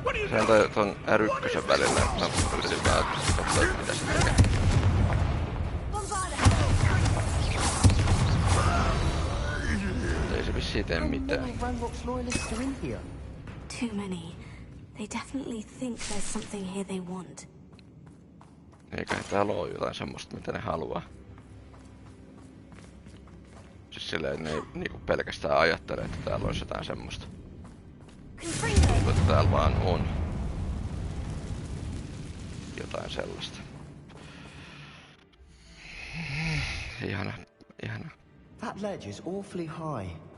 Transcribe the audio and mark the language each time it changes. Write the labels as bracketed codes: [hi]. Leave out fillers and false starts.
[fi] Se on ton R1 välillä, mä yritin vaan katsoa, mitä se tekee. Ei se vissiin tee mitään. [en] Too many. They definitely think there's something here they want. [fi] Eiköhän täällä oo jotain semmoista, mitä ne haluaa. Siis silleen ne ei niinku pelkästään ajattele, että täällä olisi jotain semmoista. Mutta täällä vaan on jotain sellaista. Ihana, ihana. [en] That ledge is awfully high.